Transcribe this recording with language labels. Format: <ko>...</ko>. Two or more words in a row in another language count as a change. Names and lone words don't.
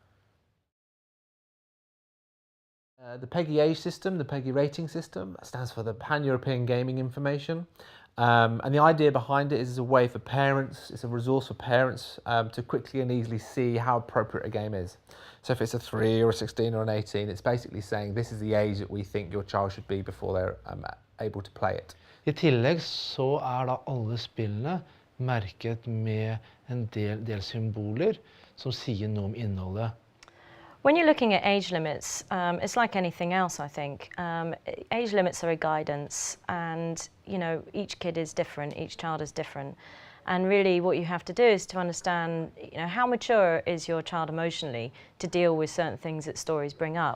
<en>The PEGI age system, the PEGI rating system, stands for the Pan-European Gaming Information. And the idea behind it is a way for parents, it's a resource for parents to quickly and easily see how appropriate a game is. So if it's a 3 or a 16 or an 18, it's basically saying this is the age that we think your child should be before they're able to play it.</en> <no>I tillegg så da alle spillene merket med en del symboler som sier noe om innholdet.</no> <en>When you're looking at age limits, it's like anything else, I think. Age limits are a guidance, and each kid is different, each child is different. And really what you have to do is to understand how mature is your child emotionally to deal with certain things that stories bring up.</en>